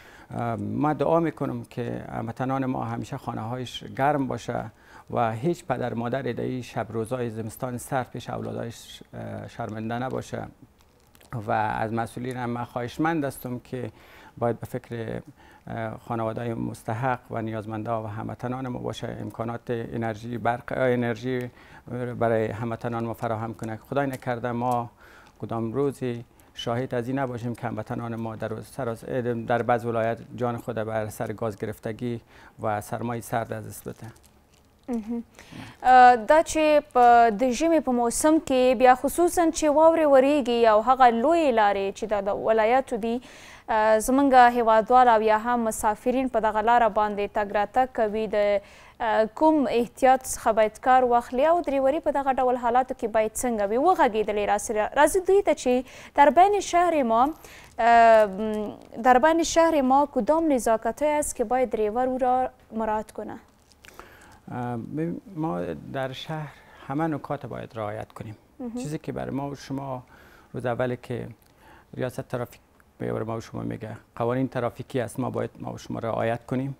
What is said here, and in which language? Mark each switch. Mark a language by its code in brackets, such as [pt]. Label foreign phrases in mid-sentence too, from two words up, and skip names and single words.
[fa] ما دعا میکنم که هموطنان ما همیشه خانه هایش گرم باشه و هیچ پدر مادر در این شب روزهای زمستان سرد پیش اولادایش شرمنده نباشه و از مسئولین هم خواهشمند هستم که باید به فکر خانواده‌های مستحق و نیازمندا و هموطنان ما باشه، امکانات انرژی برق انرژی برای هموطنان ما فراهم کنه. خدای نکرده ما کدام روزی شاهد از این نباشیم که هموطنان ما در بعض ولایت جان خود بر سر گاز گرفتگی و سرمای سرد از دست بده. [ps] دا چې د ژمي په موسم کې بیا خصوصا چې واورې وریږي او هغه لویې لارې چې د ولایاتو دي، زمونږ هیوادوال او یا هم مسافرین په دغه لاره باندې تګ راتګ کوي، د کوم احتیاط څخه باید کار واخلي او دریوري په دغه ډول حالاتو کې باید څنګه وي؟ وغږېدلې راځي دوی ته چې [fa] در بین شهر ما کدام نزاکت‌هایی است که باید دریور او را مراعات کنه؟ ما در شهر همه نکات باید رعایت کنیم. چیزی که برای ما و شما روز اولی که ریاست ترافیک برای ما و شما میگه قوانین ترافیکی است، ما باید ما و شما رعایت کنیم.